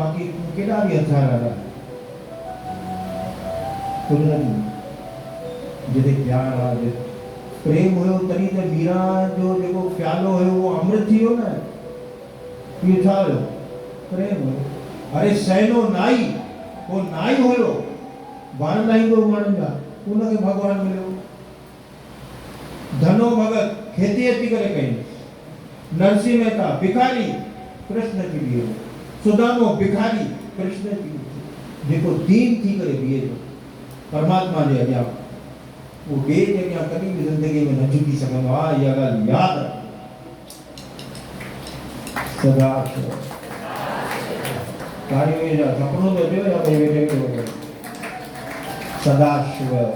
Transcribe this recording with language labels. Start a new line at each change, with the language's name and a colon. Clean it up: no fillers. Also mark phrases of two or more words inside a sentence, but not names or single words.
Sindhi: बाक़ी केॾा बि हथियार हलाए कुझु न थींदो। जिते प्यार आहे प्रेम हुयो तॾहिं त मीरा जो जेको प्यालो हुयो उहो अमृत थी वियो न। इहो छा हुयो? प्रेम हुयो। अरे सैनो नाई वो नाई हुयो बाण लाहींदो माण्हुनि जा उनखे भॻवानु मिलियो। धनो भगत खेती अची करे कई। नरसिंह मेहता भिखारी कृष्ण जी बीहे। सुदामो भिखारी कृष्ण जी जेको दीन थी करे बीहे थो परमात्मा जे अॻियां वो ॿिए जे अॻियां कॾहिं बि ज़िंदगी में न झुकी सघंदो आहे। इहा ॻाल्हि यादि रख। सदाशिव तारियूं जा सपनो तो अचो या कोई वेठे वेठे सदाशिव।